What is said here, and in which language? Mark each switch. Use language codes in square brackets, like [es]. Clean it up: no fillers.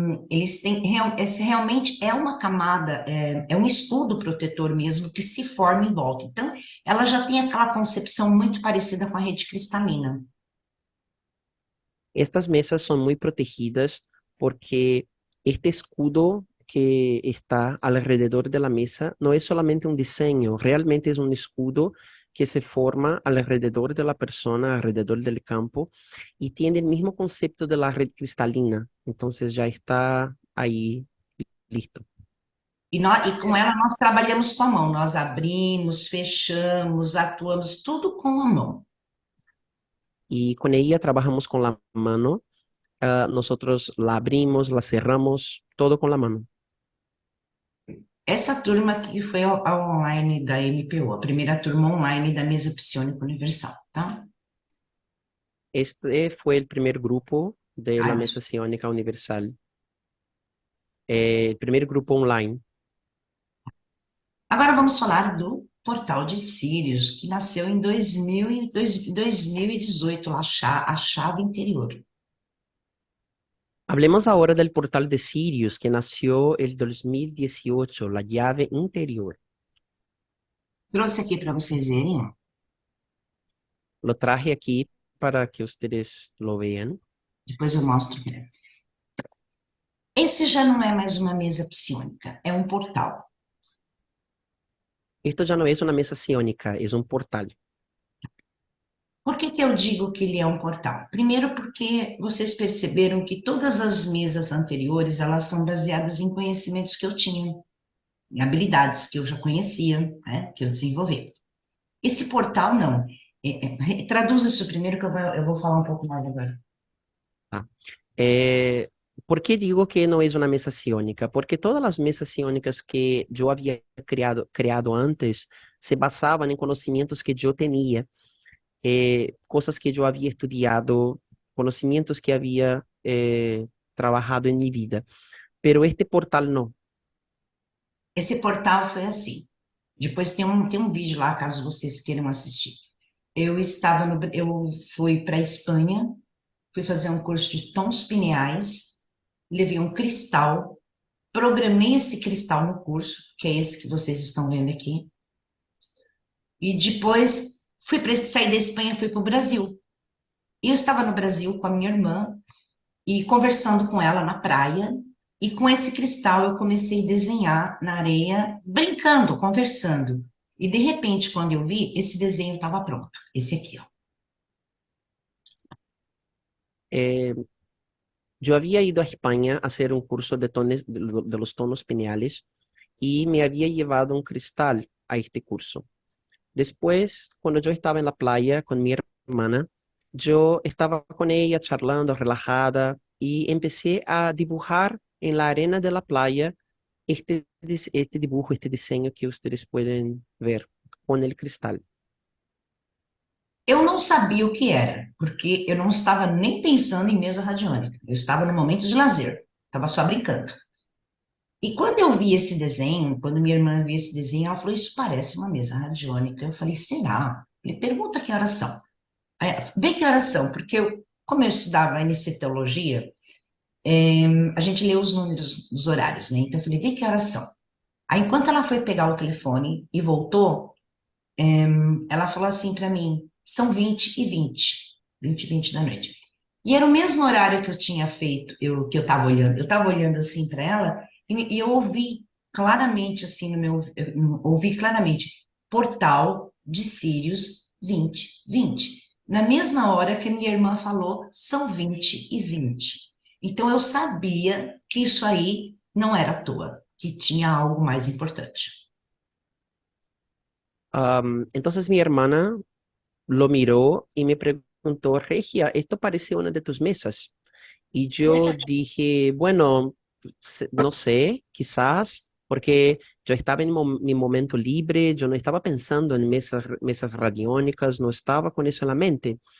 [pt] Esse realmente é uma camada, é um escudo protetor mesmo que se forma em volta. Então, ela já tem aquela concepção muito parecida com a rede cristalina. [es] Estas mesas son muy protegidas porque este escudo que está alrededor de la mesa no es solamente un diseño, realmente es un escudo que se forma alrededor de la persona, alrededor del campo, y tiene el mismo concepto de la red cristalina. Entonces ya está ahí listo. [pt] E com ela nós trabalhamos com a mão, nós abrimos, fechamos, atuamos, tudo com a mão. [es] Y con ella trabajamos con la mano. Nosotros la abrimos, la cerramos, todo con la mano. [pt] Essa turma aqui foi a online da MPO, a primeira turma online da Mesa Psiônica Universal, tá? [es] Este fue el primer grupo de la Ai, Mesa Psiónica Universal. El primer grupo online. [pt] agora vamos falar do Portal de Sírios, que nasceu em 2018, a chave interior. [es] Hablemos ahora del portal de Sirius que nació el 2018, la llave interior. [pt] Trouxe aqui para vocês verem, ó. [es] Lo traje aquí para que ustedes lo vean. [pt] Depois eu mostro. Esse já não é mais uma mesa psiônica, é um portal. [es] Esto ya no es una mesa psiónica, es un portal. [pt] Por que que eu digo que ele é um portal? Primeiro porque vocês perceberam que todas as mesas anteriores, elas são baseadas em conhecimentos que eu tinha, em habilidades que eu já conhecia, né, que eu desenvolvi. Esse portal não. Traduz isso primeiro que eu vou falar um pouco mais agora. [es] ¿Por qué digo que no es una mesa psiónica? Porque todas las mesas psiónicas que yo había creado antes se basaban en conocimientos que yo tenía, cosas que yo había estudiado, conocimientos que había trabajado en mi vida. Pero este portal no. [pt] Esse portal foi assim. Depois tem um vídeo lá, caso vocês queiram assistir. Eu fui para a Espanha, fui fazer um curso de tons pineais, levei um cristal, programei esse cristal no curso, que é esse que vocês estão vendo aqui, e depois saí da Espanha, fui para o Brasil. E eu estava no Brasil com a minha irmã e conversando com ela na praia, e com esse cristal eu comecei a desenhar na areia, brincando, conversando. E de repente, quando eu vi, esse desenho estava pronto. Esse aqui, ó. [es] Yo había ido a España a hacer un curso de los tonos pineales y me había llevado un cristal a este curso. Después, cuando yo estaba en la playa con mi hermana, yo estaba con ella charlando, relajada, y empecé a dibujar en la arena de la playa este dibujo, este diseño que ustedes pueden ver con el cristal. [pt] Eu não sabia o que era, porque eu não estava nem pensando em mesa radiônica. Eu estava no momento de lazer, estava só brincando. E quando eu vi esse desenho, quando minha irmã viu esse desenho, ela falou: Isso parece uma mesa radiônica. Eu falei: Será? Ele pergunta que horas são. Aí, vê que horas são, porque como eu estudava teologia, a gente lê os números dos horários, né? Então eu falei: Vê que horas são. Aí, enquanto ela foi pegar o telefone e voltou, ela falou assim para mim: São 20h20 da noite. E era o mesmo horário que eu tinha feito, que eu estava olhando. Eu estava olhando assim para ela e eu ouvi claramente assim no meu, eu ouvi claramente, portal de Sirius 2020. Na mesma hora que a minha irmã falou, são 20 e 20. Então eu sabia que isso aí não era à toa, que tinha algo mais importante. [es] Entonces mi hermana lo miró y me preguntó, Regia, esto parece una de tus mesas. Y yo dije, bueno, no sé, quizás, porque yo estaba en mi momento libre, yo no estaba pensando en mesas radiónicas, no estaba con eso en la mente.